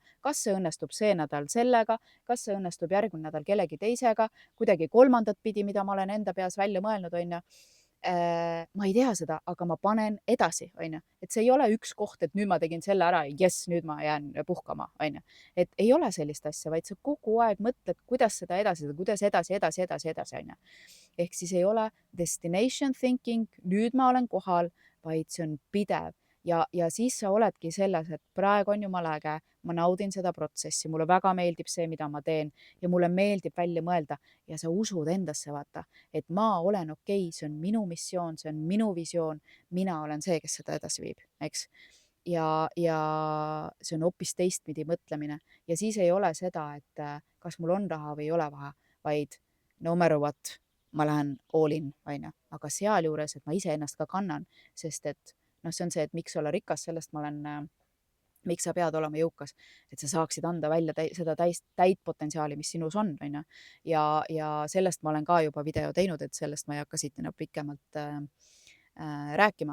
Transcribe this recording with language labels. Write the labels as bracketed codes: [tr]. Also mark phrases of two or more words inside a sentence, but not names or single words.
[et] Kas see õnnestub see nädal sellega, kas see õnnestub järgmine nädal kellegi teisega, kuidagi kolmandat pidi, mida ma olen enda peas välja mõelnud, on ju. Ma ei tea seda, aga ma panen edasi, on ju. Et see ei ole üks koht, et nüüd ma tegin selle ära, jess, nüüd ma jään puhkama, on ju. Et ei ole sellist asja, vaid sa kogu aeg mõtled, kuidas seda edasi, on ju. Ehk siis ei ole [en] destination thinking, [et] nüüd ma olen kohal, vaid see on pidev. Ja siis sa oledki selles, et praegu on jumala äge, ma naudin seda protsessi, mulle väga meeldib see, mida ma teen ja mulle meeldib välja mõelda ja sa usud endasse, vaata, et ma olen okei, see on minu missioon, see on minu visioon, mina olen see, kes seda edasi viib, eks. Ja see on hoopis teistpidi mõtlemine ja siis ei ole seda, et kas mul on raha või ei ole vaja, vaid [en] no matter what, [et] ma lähen [en] all in, [et] on ju, aga sealjuures, et ma iseennast ka kannan, sest et see on see, et miks olla rikas, sellest ma olen, miks sa pead olema jõukas, et sa saaksid anda välja seda täit potentsiaali, mis sinus on ju. Ja sellest ma olen ka juba video teinud, et sellest ma ei hakka siit enam pikemalt rääkima.